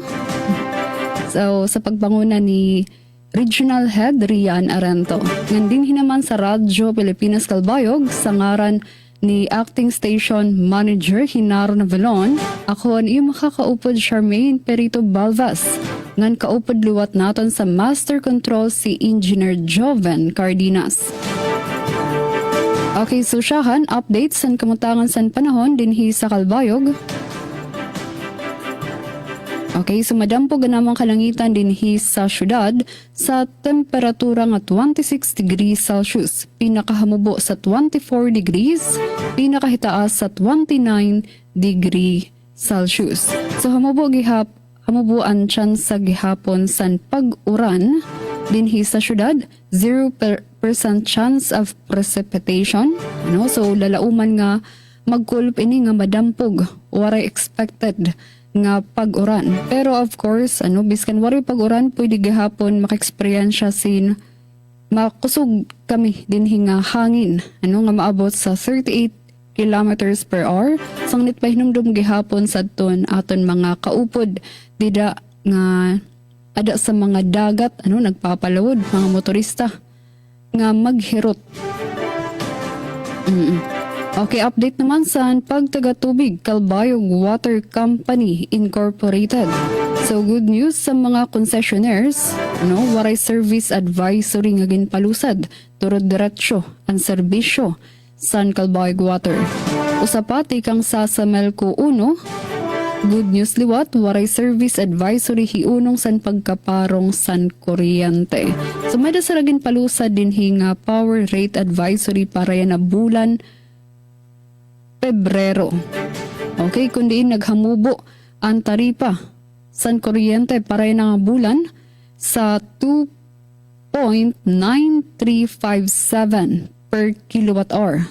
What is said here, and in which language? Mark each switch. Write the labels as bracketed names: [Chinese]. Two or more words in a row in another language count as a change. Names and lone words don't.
[Waray] So sa pagpanguna ni Regional Head Rian Arento. Ngan din hinaman sa Radyo Pilipinas Calbayog sa ngaran ni Acting Station Manager Hinaro Navalon. Ako ang iyong makakaupod Charmaine Perito Balvas. Ngan kaupod liwat naton sa Master Control si Engineer Joven Cardenas. Okay, so siyahan, update san kamutangan san panahon dinhi sa Calbayog. Okay, so madampo ganamang kalangitan dinhi sa syudad sa temperatura nga 26 degrees Celsius, pinakahamubo sa 24 degrees, pinakahitaas sa 29 degree Celsius. So hamubuan tiyan sa gihapon san pag-uran dinhi sa syudad, 0% [English] chance of precipitation. [Waray] So lalauman nga magkulp ini nga madampog, waray expected nga pag-uran. Pero [English] of course, [Waray] biskan waray pag-uran, pwede gihapon maka-experience sin makusog kami dinhi nga hangin, nga maabot sa 38 [English] kilometers per hour. [Waray] Sangnit pa hinumdum gihapon sa aton mga kaupod dida nga ada sa mga dagat, nagpapalawod, mga motorista nga maghirot. Okay, update naman sa pagtagatubig Calbayog Water Company Incorporated. So [English] good news [Waray] sa mga concessionaires, waray [English] service advisory [Waray] nga ginpalusad, turod diretsyo ang serbisyo San Calbayog Water. Usapati kang sa Melco 1, [English] good news [Waray] liwat, waray [English] service advisory [Waray] hiunong san pagkaparong san kuryente. So may dasaragin palusa din nga [English] power rate advisory [Waray] para yan na bulan Pebrero. Okay, kundi naghamubo ang taripa san kuryente para yan nga bulan sa 2.9357 [English] per kilowatt hour.